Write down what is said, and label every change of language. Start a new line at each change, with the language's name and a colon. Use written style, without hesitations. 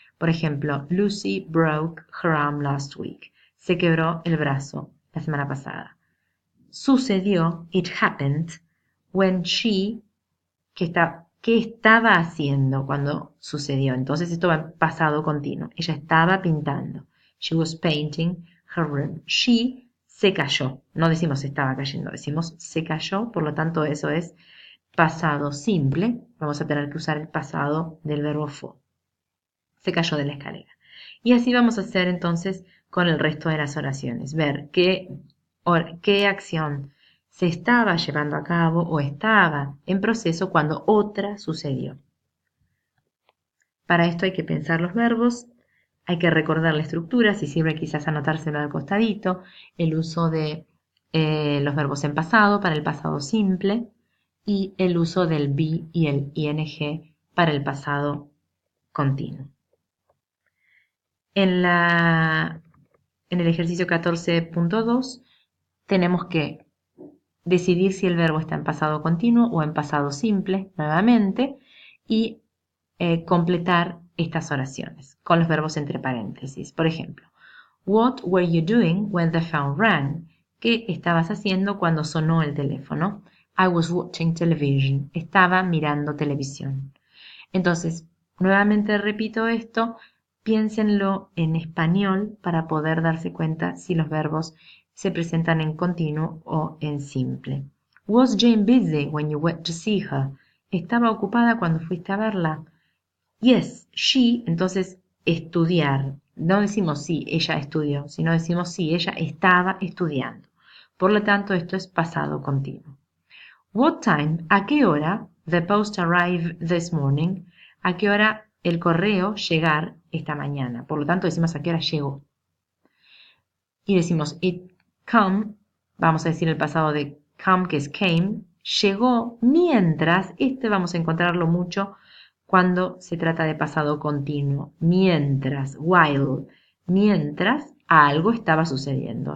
Spanish: Por ejemplo,
English: Lucy broke her arm last week.
Spanish: Se quebró el brazo la semana pasada. Sucedió,
English: it happened, when she,
Spanish: ¿qué estaba haciendo cuando sucedió? Entonces esto va en pasado continuo. Ella estaba pintando.
English: She was painting her room.
Spanish: She se cayó. No decimos estaba cayendo, decimos se cayó, por lo tanto eso es pasado simple. Vamos a tener que usar el pasado del verbo fall. Se cayó de la escalera. Y así vamos a hacer entonces con el resto de las oraciones. Ver qué acción se estaba llevando a cabo o estaba en proceso cuando otra sucedió. Para esto hay que pensar los verbos, hay que recordar la estructura, si sirve quizás anotárselo al costadito, el uso de los verbos en pasado para el pasado simple y el uso del be y el ing para el pasado continuo. En el ejercicio 14.2 tenemos que decidir si el verbo está en pasado continuo o en pasado simple nuevamente y completar estas oraciones con los verbos entre paréntesis. Por ejemplo,
English: what were you doing when the phone rang?
Spanish: ¿Qué estabas haciendo cuando sonó el teléfono?
English: I was watching television.
Spanish: Estaba mirando televisión. Entonces, nuevamente repito esto, piénsenlo en español para poder darse cuenta si los verbos se presentan en continuo o en simple.
English: Was Jane busy when you went to see her?
Spanish: ¿Estaba ocupada cuando fuiste a verla?
English: Yes, she,
Spanish: entonces estudiar. No decimos sí, ella estudió, sino decimos sí, ella estaba estudiando. Por lo tanto, esto es pasado continuo.
English: What time?
Spanish: ¿A qué hora?
English: The post arrived this morning.
Spanish: ¿A qué hora el correo llegar esta mañana? Por lo tanto, decimos a qué hora llegó. Y decimos
English: it come,
Spanish: vamos a decir el pasado de come, que es came, llegó mientras, este vamos a encontrarlo mucho cuando se trata de pasado continuo. Mientras, while, mientras algo estaba sucediendo.